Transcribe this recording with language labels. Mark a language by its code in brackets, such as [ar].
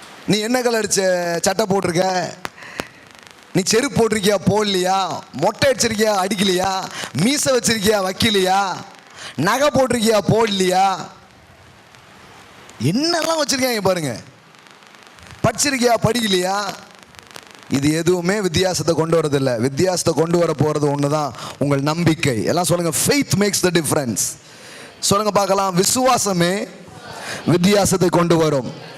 [ta] நீ என்ன கலர் சட்டை போட்டிருக்க, நீ செருப்பு போட்டிருக்கியா போடலையா, மொட்டை அடிச்சிருக்கியா அடிக்கலையா, மீசை வச்சிருக்கியா வைக்கலையா, நகை போட்டிருக்கியா போடலையா, என்னெல்லாம் வச்சிருக்காங்க பாருங்க, படிச்சிருக்கியா படிக்கலையா, இது எதுவுமே வித்தியாசத்தை கொண்டு வரதில்லை. வித்தியாசத்தை கொண்டு வர போறது ஒண்ணுதான், உங்கள் நம்பிக்கை. எல்லாம் சொல்லுங்க, [en] faith makes the difference. [ta] சொல்லுங்க பார்க்கலாம், விசுவாசமே வித்தியாசத்தை கொண்டு வரும்.